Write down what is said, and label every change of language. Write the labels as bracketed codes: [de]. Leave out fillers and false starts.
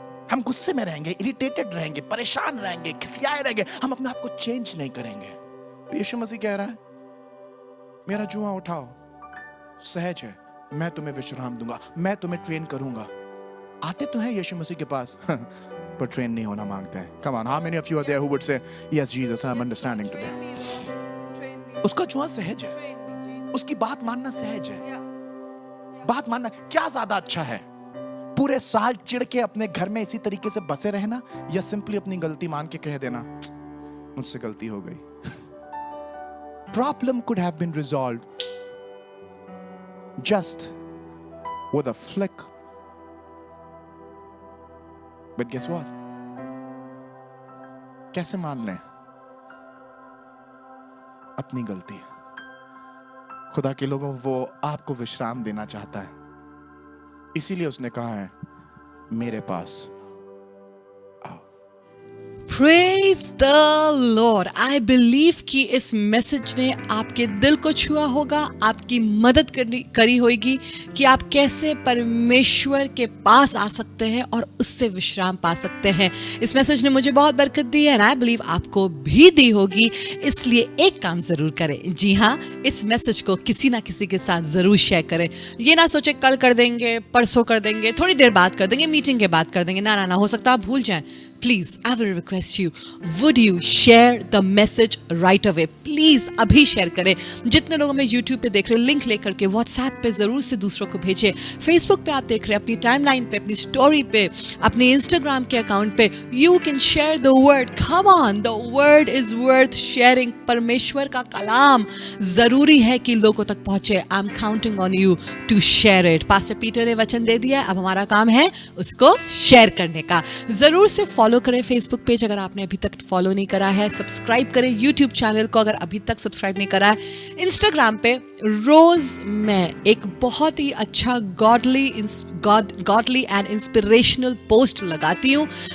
[hi] हम गुस्से में रहेंगे, इरिटेटेड रहेंगे, परेशान रहेंगे, खिसियाए रहेंगे. हम अपने आप को चेंज नहीं करेंगे. यीशु मसीह कह रहा है मेरा जुआ उठाओ, सहज है, मैं तुम्हें विश्राम दूंगा, मैं तुम्हें ट्रेन करूंगा. आते तो हैं यीशु मसीह के पास पर ट्रेन नहीं होना मांगते हैं. [en] Come on, how many of you are there who would say yes Jesus, I'm understanding today. Train me, Lord. Train me. [hi] उसका जुआ सहज है, [en] Train me, Jesus. [hi] उसकी बात मानना सहज है. [en] Yeah. [hi] बात मानना क्या ज्यादा अच्छा है, पूरे साल चिढ़ के अपने घर में इसी तरीके से बसे रहना, या सिंपली अपनी गलती मान के कह देना मुझसे गलती हो गई. [en] Problem could have been resolved just with a flick. But guess what? [hi] कैसे मान लें अपनी गलती. खुदा के लोगों, वो आपको विश्राम देना चाहता है, इसीलिए उसने कहा है मेरे पास. [en] Praise the Lord. I believe [hi] कि इस मैसेज ने आपके दिल को छुआ होगा, आपकी मदद करी होगी कि आप कैसे परमेश्वर के पास आ सकते हैं और उससे विश्राम पा सकते हैं. इस मैसेज ने मुझे बहुत बरकत दी है, [en] and I believe [hi] आपको भी दी होगी. इसलिए एक काम जरूर करें. जी हाँ, इस मैसेज को किसी ना किसी के साथ जरूर शेयर करें. ये ना सोचे कल कर देंगे, परसों कर देंगे, थोड़ी देर बाद कर देंगे, मीटिंग के बाद कर देंगे. ना ना ना, हो सकता है आप भूल जाएं. [en] please, I will request you, would you share the message right away? [hi] Please अभी शेयर करें. जितने लोग हमें YouTube पे देख रहे हैं, लिंक लेकर के WhatsApp पे जरूर से दूसरों को भेजें. Facebook पे आप देख रहे हैं, अपनी टाइमलाइन पे, अपनी स्टोरी पे, अपने Instagram के अकाउंट पे, [en] you can share the word. Come on, the word is worth sharing. [hi] परमेश्वर का कलाम जरूरी है कि लोगों तक पहुंचे. [en] I'm counting on you to share it. [hi] Pastor Peter ने वचन दे दिया, अब हमारा काम है उसको शेयर करने का. जरूर से फॉलो करें फेसबुक पेज अगर आपने अभी तक फॉलो नहीं करा है. सब्सक्राइब करें यूट्यूब चैनल को अगर अभी तक सब्सक्राइब नहीं करा है. इंस्टाग्राम पे रोज मैं एक बहुत ही अच्छा [en] godly and inspirational [hi] पोस्ट लगाती हूँ.